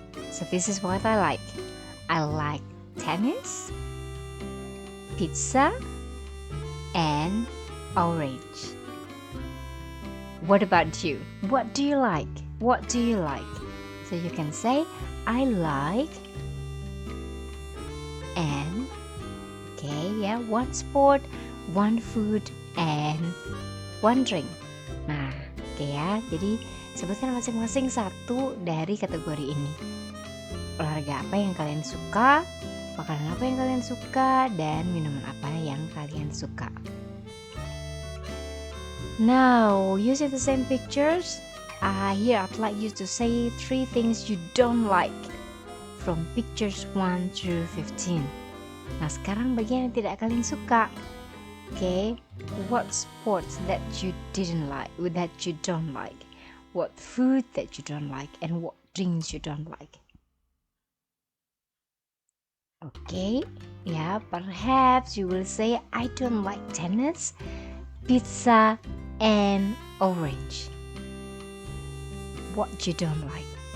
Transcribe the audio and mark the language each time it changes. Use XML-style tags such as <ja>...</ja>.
<en>So this is what I like. I like tennis, pizza, and orange. What about you? What do you like? What do you like? So you can say, I like, and, okay, yeah, 1 sport, 1 food, and 1 drink.</en> <id>Nah, oke ya, jadi sebutkan masing-masing satu dari kategori ini. Olahraga apa yang kalian suka, makanan apa yang kalian suka, dan minuman apa yang kalian suka.</id> <en>Now, using the same pictures, here I'd like you to say 3 things you don't like from pictures 1 through 15.</en> <id>Nah, sekarang bagian yang tidak kalian suka.</id> <en>Okay, what sports that you didn't like, that you don't like? What food that you don't like, and what drinks you don't like? Okay, yeah, perhaps you will say, I don't like tennis, pizza, and orange. What you don't like?</en>